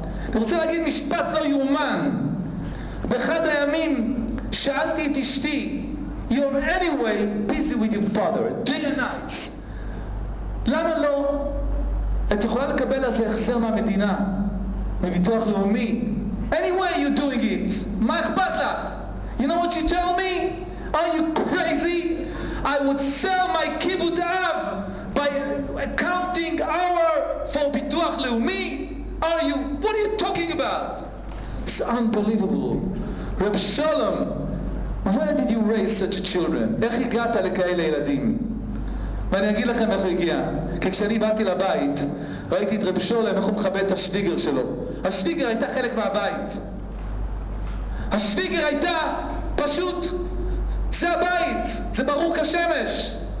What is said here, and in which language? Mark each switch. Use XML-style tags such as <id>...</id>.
<he>אני רוצה להגיד משפט לא יאומן. באחד הימים שאלתי את אשתי,</he> <en>you're anyway busy with your father day and nights,</en> <he>למה לא את יכולה לקבל על זה החזר מהמדינה, מביטוח לאומי?</he> <en>Anyway you're doing it,</en> <he>מה אכפת לך?</he> <en>You know what you tell me? Are you crazy? I would sell my kibbut av by counting hour for ביטוח לאומי? What are you talking about? It's unbelievable. Reb Sholom, where did you raise such children?</en> <he>איך הגעת לכאלה ילדים? ואני אגיד לכם איך הוא הגיע. כי כשאני באתי לבית, ראיתי את רב שולם, איך הוא מכבד את השוויגר שלו. השוויגר הייתה חלק מהבית. השוויגר הייתה פשוט, זה הבית, זה ברור כשמש.</he>